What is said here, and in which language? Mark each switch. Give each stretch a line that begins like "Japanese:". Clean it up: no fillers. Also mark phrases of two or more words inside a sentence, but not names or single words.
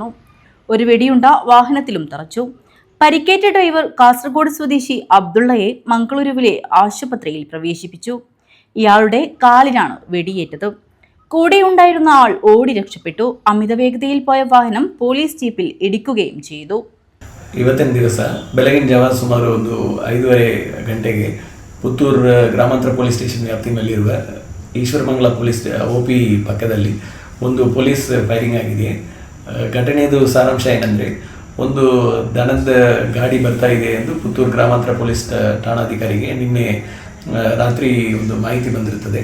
Malayalam: ഒരു വെടിയുണ്ട വാഹനത്തിലും തറച്ചു. പരിക്കേറ്റ ഡ്രൈവർ കാസർഗോഡ് സ്വദേശി അബ്ദുള്ളയെ മംഗളൂരുവിലെ ആശുപത്രിയിൽ പ്രവേശിപ്പിച്ചു. ഇയാളുടെ കാലിനാണ് വെടിയേറ്റത്. കൂടെയുണ്ടായിരുന്ന ആൾ ഓടി രക്ഷപ്പെട്ടു. അമിത വേഗതയിൽ പോയ വാഹനം പോലീസ് ജീപ്പിൽ ഇടിക്കുകയും ചെയ്തു.
Kannada: ಇವತ್ತಿನ ದಿವಸ ಬೆಳಗಿನ ಜಾವ ಸುಮಾರು 5:30 ಗಂಟೆಗೆ ಪುತ್ತೂರು ಗ್ರಾಮಾಂತರ
English: police station
Kannada: ವ್ಯಾಪ್ತಿಯಲ್ಲಿರುವ ಈಶ್ವರಮಂಗಲ ಪೊಲೀಸ್ OP ಪಕ್ಕದಲ್ಲಿ ಒಂದು
English: police firing
Kannada: ಆಗಿದೆ. ಘಟನೆಯದು ಸಾರಾಂಶ ಏನಂದರೆ, ಒಂದು ದನದ ಗಾಡಿ ಬರ್ತಾ ಇದೆ ಎಂದು ಪುತ್ತೂರು ಗ್ರಾಮಾಂತರ ಪೊಲೀಸ್ ಠಾಣಾಧಿಕಾರಿಗೆ ನಿನ್ನೆ ರಾತ್ರಿ ಒಂದು ಮಾಹಿತಿ ಬಂದಿರುತ್ತದೆ.